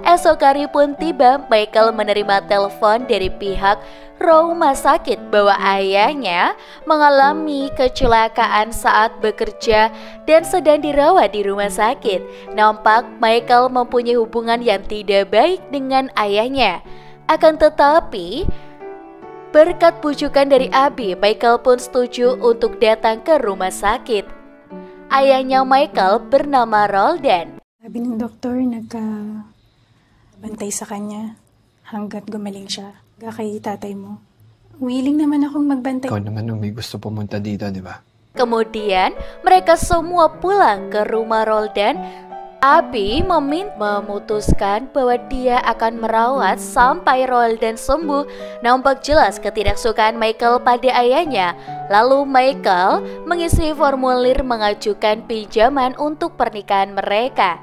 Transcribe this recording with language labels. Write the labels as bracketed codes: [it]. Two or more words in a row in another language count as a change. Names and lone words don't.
[id] Esok hari pun tiba, Michael menerima telepon dari pihak rumah sakit bahwa ayahnya mengalami kecelakaan saat bekerja dan sedang dirawat di rumah sakit. Nampak Michael mempunyai hubungan yang tidak baik dengan ayahnya. Akan tetapi, berkat bujukan dari Abi, Michael pun setuju untuk datang ke rumah sakit. Ayahnya Michael bernama Roldan. [tl] Sabi ng doktor, nagka-bantay sa kanya hanggat gumaling siya. Kay tatay mo. Willing naman akong magbantay. Ikaw naman may gusto pumunta dito, di ba? [id] Kemudian mereka semua pulang ke rumah Roldan. Abi memutuskan bahwa dia akan merawat sampai Roldan sembuh. Nampak jelas ketidaksukaan Michael pada ayahnya. Lalu Michael mengisi formulir mengajukan pinjaman untuk pernikahan mereka.